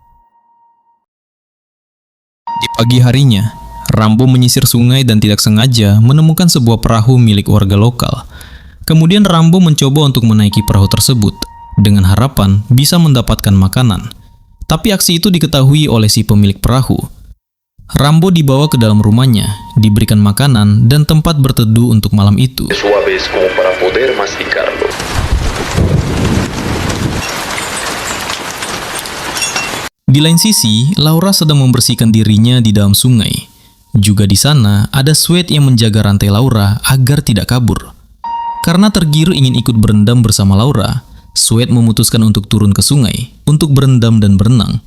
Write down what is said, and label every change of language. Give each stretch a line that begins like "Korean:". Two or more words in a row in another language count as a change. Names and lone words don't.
Indonesian: Di pagi harinya, Rambo menyisir sungai dan tidak sengaja menemukan sebuah perahu milik warga lokal. Kemudian Rambo mencoba untuk menaiki perahu tersebut dengan harapan bisa mendapatkan makanan. Tapi aksi itu diketahui oleh si pemilik perahu. Rambo dibawa ke dalam rumahnya, diberikan makanan dan tempat berteduh untuk malam itu.
Spanish: Suaves como para poder masticarlo.
Indonesian: Di lain sisi, Laura sedang membersihkan dirinya di dalam sungai. Juga di sana, ada Sweet yang menjaga rantai Laura agar tidak kabur. Karena tergiur ingin ikut berendam bersama Laura, Sweet memutuskan untuk turun ke sungai untuk berendam dan berenang.